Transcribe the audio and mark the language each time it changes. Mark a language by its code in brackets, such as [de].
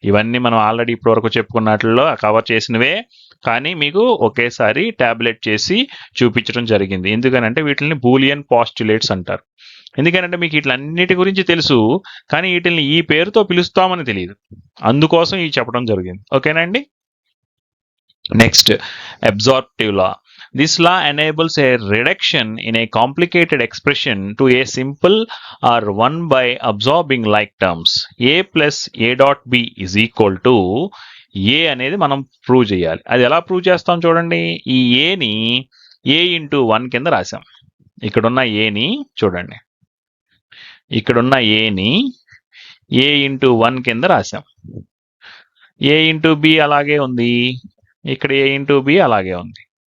[te] ఇవన్నీ మనం ఆల్రెడీ ఇప్పటివరకు చెప్పుకున్నట్లో కవర్ చేసినవే, కానీ మీకు ఒకేసారి టాబ్లెట్ చేసి చూపించడం జరిగింది. ఎందుకనంటే వీటిని బూలియన్ పాస్టులేట్స్ అంటారు. ఎందుకంటే మీకు ఇట్లన్నిటి గురించి తెలుసు, కానీ వీటిని ఈ పేరుతో పిలుస్తామని తెలియదు, అందుకోసం ఇవి చెప్పడం జరిగింది. ఓకేనండి? Next, absorptive law. [en] This law enables a reduction in a complicated expression to a simple or 1 by absorbing like terms. A plus A dot B is equal to A [te] అనేది మనం ప్రూవ్ చేయాలి. అది ఎలా ప్రూవ్ చేస్తాం చూడండి, ఈ ఏని A into 1 కింద రాసాం. ఇక్కడున్న ఏని చూడండి, ఇక్కడున్న ఏని A ఇంటూ 1 కింద రాసాం. A ఇంటూ బి అలాగే ఉంది, ఇక్కడ A ఇంటూ బి అలాగే ఉంది.